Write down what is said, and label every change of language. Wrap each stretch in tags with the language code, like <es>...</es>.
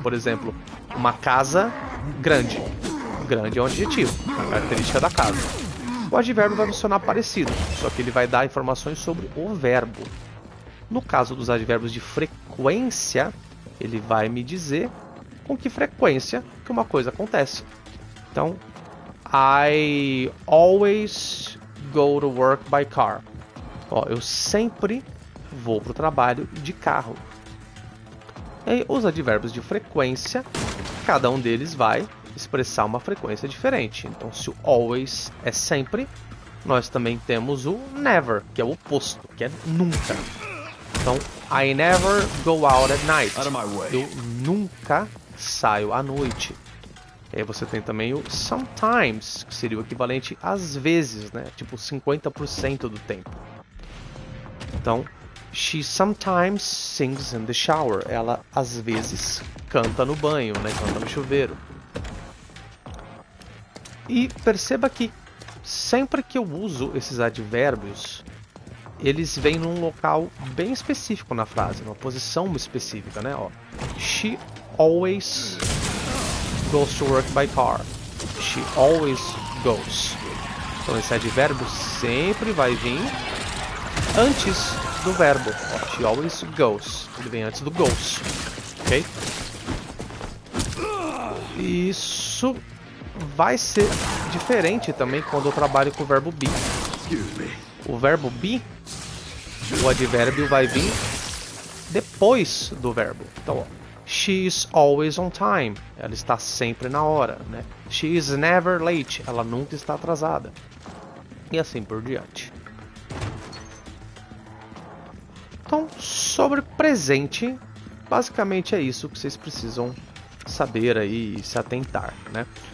<pt>Por exemplo, uma casa grande. Grande é um adjetivo, uma característica da casa. O advérbio vai funcionar parecido, só que ele vai dar informações sobre o verbo. No caso dos advérbios de frequência, ele vai me dizer com que frequência que uma coisa acontece.</pt> <en>Então, I always go to work by car.</en> <pt>Ó, eu sempre vou para o trabalho de carro. E aí, os advérbios de frequência, cada um deles vai expressar uma frequência diferente. Então, se o always é sempre, nós também temos o never, que é o oposto, que é nunca.</pt> <en>Então, I never go out at night.</en> <pt>Eu nunca saio à noite. E aí você tem também o sometimes, que seria o equivalente às vezes, né? Tipo 50% do tempo.</pt> <en>Então, she sometimes sings in the shower.</en> <pt>Ela às vezes canta no banho, né? Canta no chuveiro. E perceba que sempre que eu uso esses advérbios, eles vêm num local bem específico na frase, numa posição específica, né?</pt> <en>Ó, she always goes to work by car. She always goes.</en> <pt>Então esse advérbio sempre vai vir antes do verbo. Ó,</pt> <en>she always goes.</en> <pt>Ele vem antes do goes. Ok? Isso vai ser diferente também quando eu trabalho com o verbo be. O verbo be, o advérbio vai vir depois do verbo.</pt> <en>Então, ó, she is always on time.</en> <pt>Ela está sempre na hora, né?</pt> <en>She is never late.</en> <pt>Ela nunca está atrasada. E assim por diante. Então, sobre presente, basicamente é isso que vocês precisam saber aí e se atentar, né?</pt>